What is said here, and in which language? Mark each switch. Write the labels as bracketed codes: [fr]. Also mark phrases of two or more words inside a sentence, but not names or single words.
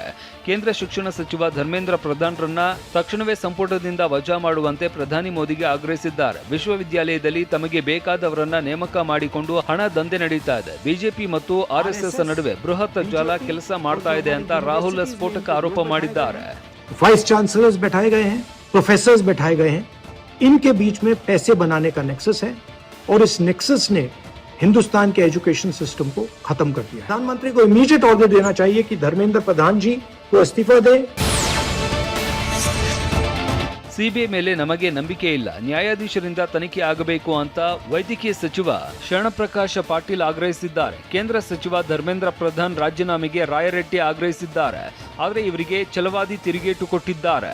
[kn] ಕೇಂದ್ರ ಶಿಕ್ಷಣ ಸಚಿವ ಧರ್ಮೇಂದ್ರ ಪ್ರಧಾನ್ರನ್ನ ತಕ್ಷಣವೇ ಸಂಪುಟದಿಂದ ವಜಾ ಮಾಡುವಂತೆ ಪ್ರಧಾನಿ ಮೋದಿಗೆ ಆಗ್ರಹಿಸಿದ್ದಾರೆ. ವಿಶ್ವವಿದ್ಯಾಲಯದಲ್ಲಿ ತಮಗೆ ಬೇಕಾದವರನ್ನ ನೇಮಕ ಮಾಡಿಕೊಂಡು ಹಣ ದಂಧೆ ನಡೀತಾ ಇದೆ. ಬಿಜೆಪಿ ಮತ್ತು ಆರ್ಎಸ್ಎಸ್ ನಡುವೆ ಬೃಹತ್ ಜಾಲ ಕೆಲಸ ಮಾಡ್ತಾ ಇದೆ ಅಂತ ರಾಹುಲ್ ಸ್ಫೋಟಕ ಆರೋಪ ಮಾಡಿದ್ದಾರೆ. [en] vice chancellors [hi] बैठाए गए हैं, प्रोफेसर्स बैठाए गए हैं, इनके बीच में पैसे बनाने का नेक्सस है और इस नेक्सस ने हिंदुस्तान के [en] education system [hi] को खत्म कर दिया। प्रधानमंत्री को [en] immediate order [hi] देना चाहिए कि धर्मेंद्र प्रधान जी को इस्तीफा दें। [kn] ಸಿಬಿಐ ಮೇಲೆ ನಮಗೆ ನಂಬಿಕೆ ಇಲ್ಲ, ನ್ಯಾಯಾಧೀಶರಿಂದ ತನಿಖೆ ಆಗಬೇಕು ಅಂತ ವೈದ್ಯಕೀಯ ಸಚಿವ ಶರಣಪ್ರಕಾಶ ಪಾಟೀಲ್ ಆಗ್ರಹಿಸಿದ್ದಾರೆ. ಕೇಂದ್ರ ಸಚಿವ ಧರ್ಮೇಂದ್ರ ಪ್ರಧಾನ್ ರಾಜೀನಾಮೆಗೆ ರಾಯರೆಡ್ಡಿ ಆಗ್ರಹಿಸಿದ್ದಾರೆ. ಆದರೆ ಇವರಿಗೆ ಛಲವಾದಿ ತಿರುಗೇಟು ಕೊಟ್ಟಿದ್ದಾರೆ.